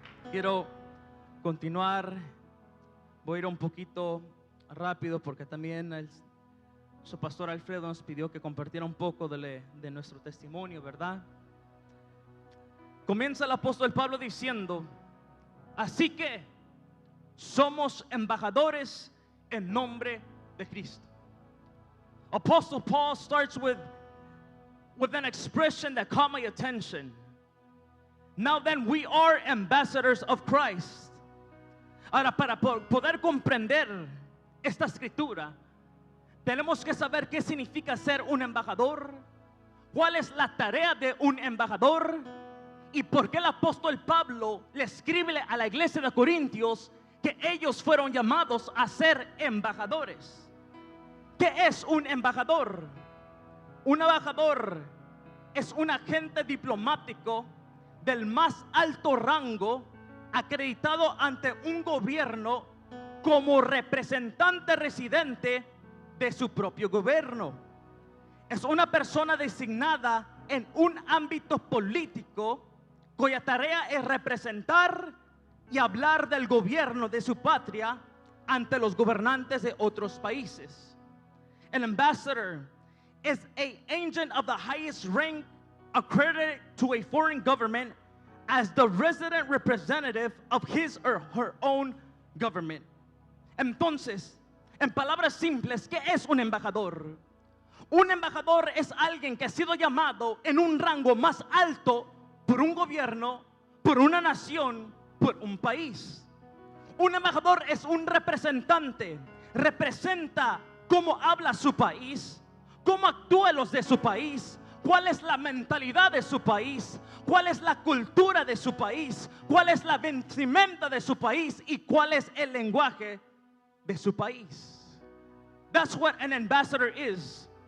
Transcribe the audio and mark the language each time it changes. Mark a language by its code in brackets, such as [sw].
[es] Quiero continuar. Voy a ir un poquito rápido porque también su pastor Alfredo nos pidió que compartiera un poco de nuestro testimonio, ¿verdad? Comienza el apóstol Pablo diciendo: así que somos embajadores en nombre de Cristo. [en] Apostle Paul starts with an expression that caught my attention. Now then, we are ambassadors of Christ. [es] Ahora, para poder comprender esta escritura, tenemos que saber qué significa ser un embajador, cuál es la tarea de un embajador y por qué el apóstol Pablo le escribe a la iglesia de Corintios que ellos fueron llamados a ser embajadores. ¿Qué es un embajador? Un embajador es un agente diplomático del más alto rango, acreditado ante un gobierno como representante residente de su propio gobierno. Es una persona designada en un ámbito político cuya tarea es representar y hablar del gobierno de su patria ante los gobernantes de otros países. [en] An ambassador is an agent of the highest rank accredited to a foreign government as the resident representative of his or her own government. [es] Entonces, en palabras simples, ¿qué es un embajador? Un embajador es alguien que ha sido llamado en un rango más alto por un gobierno, por una nación, por un país. Un embajador es un representante, representa cómo habla su país, cómo actúan los de su país, cuál es la mentalidad de su país, cuál es la cultura de su país, cuál es la vestimenta de su país y cuál es el lenguaje de su país. [en] That's what an ambassador is.